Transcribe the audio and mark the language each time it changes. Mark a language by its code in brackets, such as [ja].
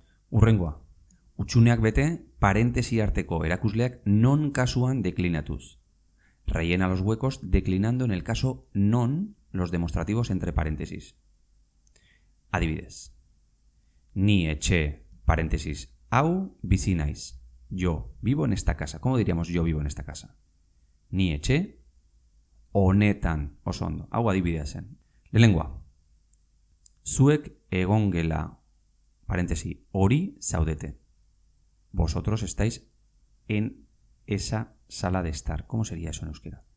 [eu] Hurrengoa. Hutsuneak bete, parentesi arteko erakusleak non kasuan deklinatuz. [es] Rellena los huecos declinando en el caso non los demostrativos entre paréntesis. [eu] Adibidez. Ni etxe, paréntesis, hau bizi naiz. [es] Yo vivo en esta casa. ¿Cómo diríamos yo vivo en esta casa? [eu] Ni etxe, honetan, oso ondo. Hau adibidea zen. Lehenengoa. Zuek egongela, paréntesis, hori zaudete. [es] Vosotros estáis en esa sala de estar. ¿Cómo sería eso en euskera?